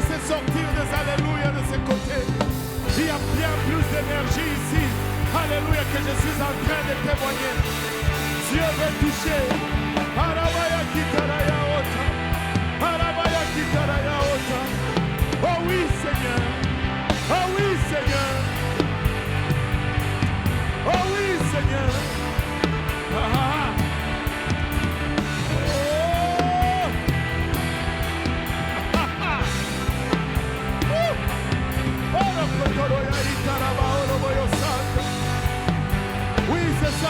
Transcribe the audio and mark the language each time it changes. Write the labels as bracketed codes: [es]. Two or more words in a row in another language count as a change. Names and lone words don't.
[fr] sortir des alléluia de ce côté. Il y a bien plus d'énergie ici. Alléluia, que je suis en train de témoigner. Dieu veut toucher. Arabaya kitaraya ota. Arabaya kitaraya ota. Oh oui, Seigneur. Oh oui, Seigneur. Oh oui, Seigneur. Ah, ah, ah. Oui, c'est ça.